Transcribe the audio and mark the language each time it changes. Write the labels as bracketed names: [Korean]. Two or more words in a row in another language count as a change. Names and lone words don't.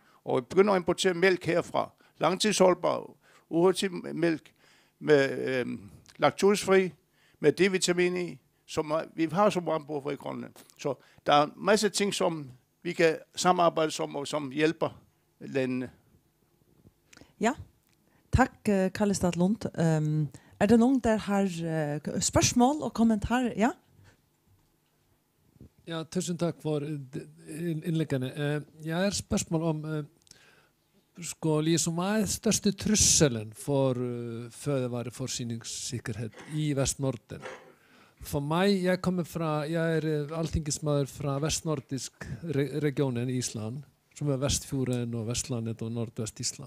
[Danish] Og vi begynder at importere mælk herfra. Langtidsholdbar, uhurtig mælk med laktosefri, med D-vitamin i, som vi har så meget brug for i Grønland. Så der er masser af ting, som vi kan samarbejde om, og som hjælper landene. Ja, tak Kalle Stadlund. Er der nogen, der har spørgsmål og kommentarer? Ja? [Norwegian] Ja, tusen takk for innleggene. Jeg har spørsmål om liksom, hva er største trusselen for fødevareforsyningssikkerhet i Vestnorden? For meg, jeg er alltingesmaður fra vestnordisk regionen i Island, som er Vestfjorden og Vestlandet og Nordvest Island.